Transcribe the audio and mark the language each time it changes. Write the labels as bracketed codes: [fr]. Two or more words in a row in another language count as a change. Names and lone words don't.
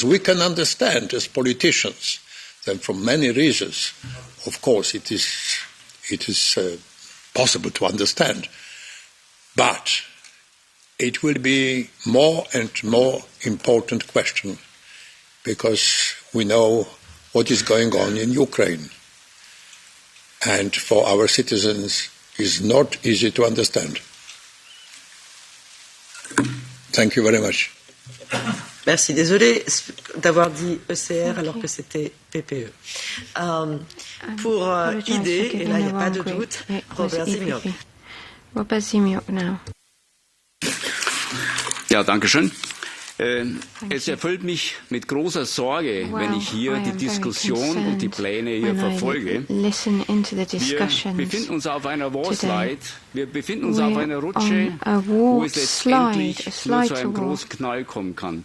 [en] We can understand as politicians that for many reasons, of course, it is possible to understand, but it will be more and more important question because we know what is going on in Ukraine, and for our citizens is not easy to understand. Thank you very much. [fr] Merci. Désolée d'avoir dit ECR alors que c'était PPE. Pour ID, et là il n'y a pas de doute, Robert Zimniok. [en] Robert Zimniok now. [de] Ja, danke schön. Es erfüllt mich mit großer Sorge, wenn ich hier die Diskussion und die Pläne hier verfolge. Wir befinden uns auf einer Warslide, wir befinden uns auf einer Rutsche, wo es letztendlich nur zu einem großen Knall kommen kann.